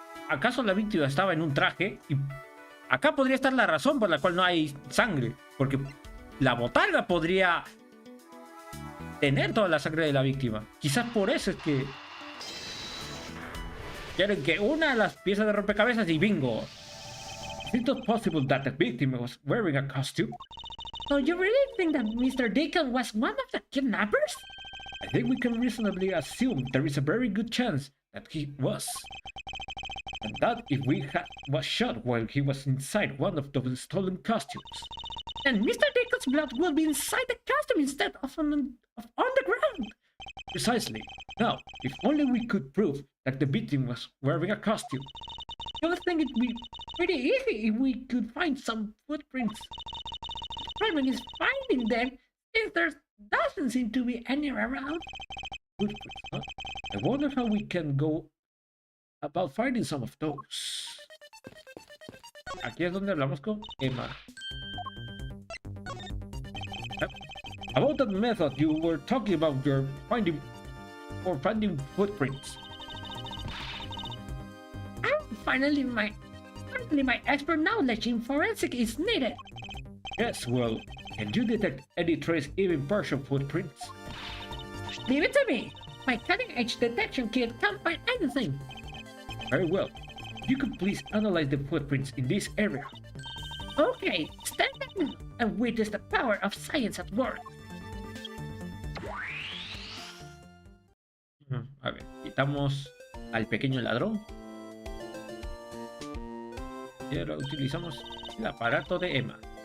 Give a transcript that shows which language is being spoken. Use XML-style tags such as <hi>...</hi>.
<es>¿Acaso la víctima estaba en un traje? Y acá podría estar la razón por la cual no hay sangre. Porque la botarga podría tener toda la sangre de la víctima. Quizás por eso es que quieren que una de las piezas de rompecabezas y bingo.</es> <en>Is it not possible that the victim was wearing a costume? So you really think that Mr. Deacon was one of the kidnappers? I think we can reasonably assume there is a very good chance that he was. And that if was shot while he was inside one of those stolen costumes. And Mr. Deacon's blood will be inside the costume instead of on the ground. Precisely. Now, if only we could prove that the victim was wearing a costume. I would think it'd be pretty easy if we could find some footprints. The problem is finding them since there doesn't seem to be any around. Footprints, huh? I wonder how we can go about finding some of those.</en> <es>Aquí es donde hablamos con Emma.</es> <en>About that method you were talking about, your finding footprints. Finally my expert knowledge in forensic is needed. Yes, well, can you detect any trace, even partial footprints? Leave it to me. My cutting-edge detection kit can't find anything. Very well. You could please analyze the footprints in this area. Okay, stand back now and witness the power of science at work.</en> <es>A ver, quitamos al pequeño ladrón. Y ahora utilizamos el aparato de Emma.</es>